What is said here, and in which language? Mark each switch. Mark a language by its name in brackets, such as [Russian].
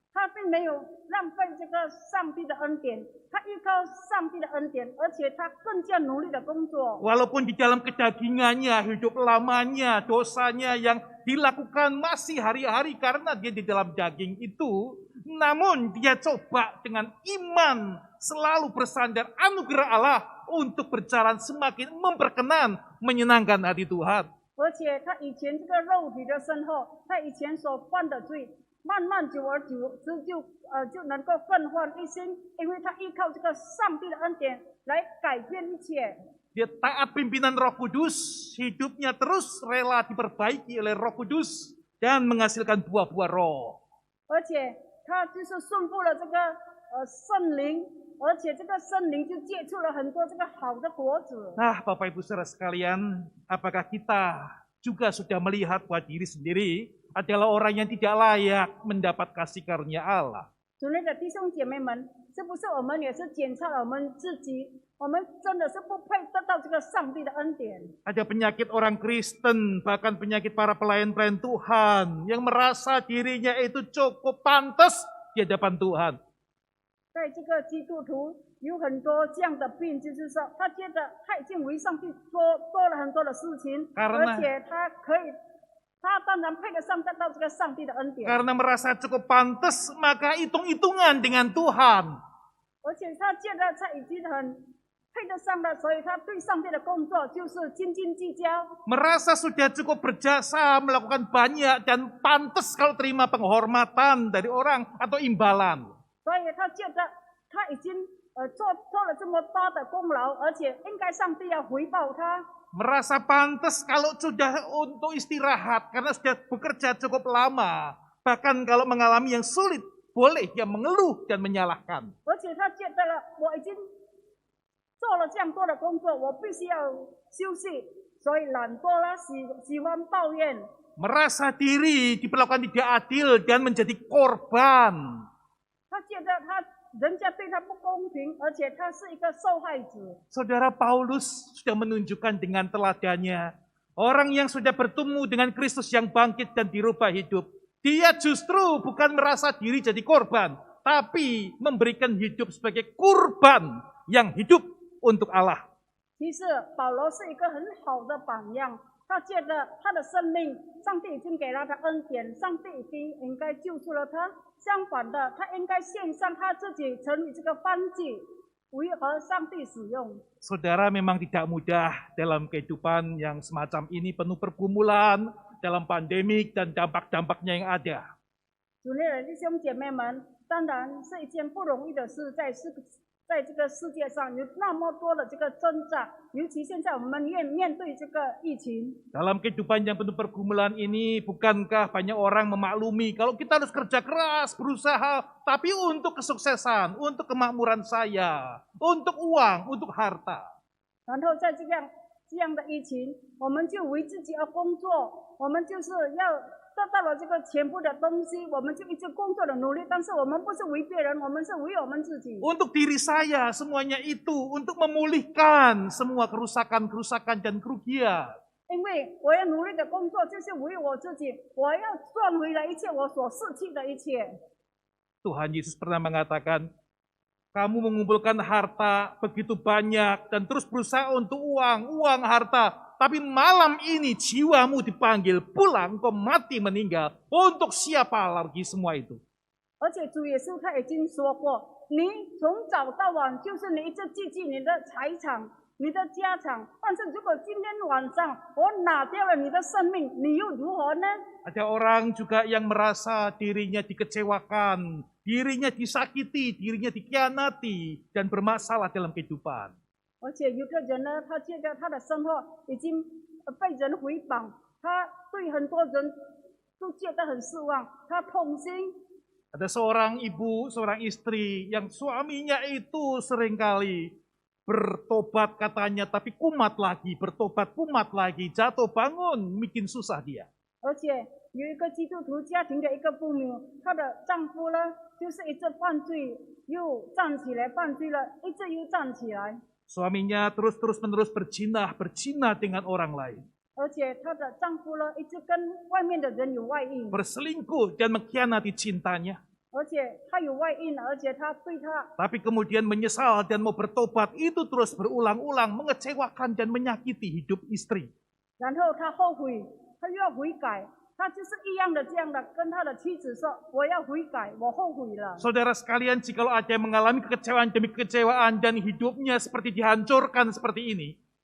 [Chinese] 他并没有浪费这个上帝的恩典，他依靠上帝的恩典，而且他更加努力的工作。 [Indonesian] Walaupun di dalam kedagingannya, hidup lamanya, dosanya yang dilakukan masih hari-hari karena dia di dalam daging itu, namun dia coba dengan iman selalu bersandar anugerah Allah untuk berjalan semakin memperkenan, menyenangkan hati Tuhan. [Chinese] 而且他以前这个肉体的身后，他以前所犯的罪，慢慢久而久之就能够更换一心，因为他依靠这个上帝的恩典来改变一切。 [Indonesian] Dia taat pimpinan Roh Kudus, hidupnya terus rela diperbaiki oleh Roh Kudus dan menghasilkan buah-buah roh. [Chinese] 而且他就是顺服了这个圣灵，而且这个圣灵就结出了很多这个好的果子。 [Indonesian] Nah, Bapak Ibu Saudara sekalian, apakah kita juga sudah melihat bahwa diri sendiri adalah orang yang tidak layak mendapat kasih karunia Allah? [Chinese] 主内的弟兄姐妹们，是不是我们也是检查了我们自己？我们真的是不配得到这个上帝的恩典。 [Indonesian] Ada penyakit orang Kristen, bahkan penyakit para pelayan-pelayan Tuhan yang merasa dirinya itu cukup pantas di hadapan Tuhan. [Chinese] 在这个基督徒有很多这样的病，就是说他觉得他已经为上帝做了很多的事情， [Indonesian] Karena- [Chinese] 而且他当然配得上得到这个上帝的恩典， [Indonesian] Karena merasa cukup pantas, maka hitung-hitungan dengan Tuhan. [Chinese] 而且他觉得他已经很配得上了，所以他对上帝的工作就是斤斤计较。 [Indonesian] Merasa sudah cukup berjasa, melakukan banyak, dan pantas kalau terima penghormatan dari orang atau imbalan. [Chinese] 所以他觉得他已经做了这么大的功劳，而且应该上帝要回报他。 [Indonesian] Merasa pantas kalau sudah untuk istirahat karena sudah bekerja cukup lama. Bahkan kalau mengalami yang sulit, boleh dia mengeluh dan menyalahkan. [Chinese] 而且他觉得了，我已经做了这样多的工作，我必须要休息，所以懒惰啦，喜欢抱怨。 [Indonesian] Merasa diri diperlakukan tidak adil dan menjadi korban. [Chinese] 他觉得人家对他不公平，而且他是一个受害者。 [Indonesian] Saudara Paulus sudah menunjukkan dengan teladannya, orang yang sudah bertemu dengan Kristus yang bangkit dan dirubah hidup, dia justru bukan merasa diri jadi korban, tapi memberikan hidup sebagai kurban yang hidup untuk Allah. [Chinese] 其实保罗是一个很好的榜样，他觉得他的生命，上帝已经给了他恩典，上帝已经应该救出了他。相反的，他应该献上他自己，成为这个燔祭，为和上帝使用。 [Indonesian] Saudara, memang tidak mudah dalam kehidupan yang semacam ini, penuh pergumulan, dalam pandemik dan dampak-dampaknya yang ada. [Chinese] 主内的弟兄姐妹们，当然是一件不容易的事，在这个世界上有那么多的这个挣扎，尤其现在我们面对这个疫情。 [Indonesian] Dalam kehidupan yang penuh pergumulan ini, bukankah banyak orang memaklumi kalau kita harus kerja keras, berusaha, tapi untuk kesuksesan, untuk kemakmuran saya, untuk uang, untuk harta. [Chinese] 然后在这样的疫情，我们就为自己而工作，我们就是要得到了这个全部的东西，我们就一直工作的努力，但是我们不是为别人，我们是为我们自己。 [Indonesian] Untuk diri saya, semuanya itu untuk memulihkan semua kerusakan-kerusakan dan kerugian. [Chinese] 因为我要努力的工作，就是为我自己，我要赚回来一切我所失去的一切。 [Indonesian] Tuhan Yesus pernah mengatakan, kamu mengumpulkan harta begitu banyak dan terus berusaha untuk uang, harta. Tapi malam ini jiwamu dipanggil pulang, kau mati meninggal. Untuk siapa lagi semua itu? [Chinese] 而且主耶稣他已经说过，你从早到晚就是你一直记记你的财产、你的家产，但是如果今天晚上我拿掉了你的生命，你又如何呢？ [Indonesian] Ada orang juga yang merasa dirinya dikecewakan, dirinya disakiti, dirinya dikhianati, dan bermasalah dalam kehidupan. [Chinese] 而且有个人呢，他觉得他的生活已经被人诽谤，他对很多人都觉得很失望，他痛心。 [Indonesian] Ada seorang ibu, seorang istri yang suaminya itu seringkali bertobat katanya, tapi kumat lagi, bertobat kumat lagi, jatuh bangun, bikin susah dia. [Chinese] 而且有一个基督徒家庭的一个妇女，她的丈夫呢，就是一直犯罪，又站起来犯罪了，一直又站起来， [Indonesian] Suaminya terus-menerus berzinah dengan orang lain. [Chinese] 而且她的丈夫呢，一直跟外面的人有外遇， [Indonesian] Berselingkuh dan mengkhianati cintanya. [Chinese] 而且他有外遇，而且他对他， [Indonesian] Tapi kemudian menyesal dan mau bertobat, itu terus berulang-ulang mengecewakan dan menyakiti hidup istri. [Chinese] 然后他后悔，他又要悔改，他就是一样的这样的跟他的妻子说：“我要悔改，我后悔了。” [Indonesian] Saudara sekalian, jikalau ada yang mengalami kekecewaan demi kekecewaan dan hidupnya seperti dihancurkan seperti ini,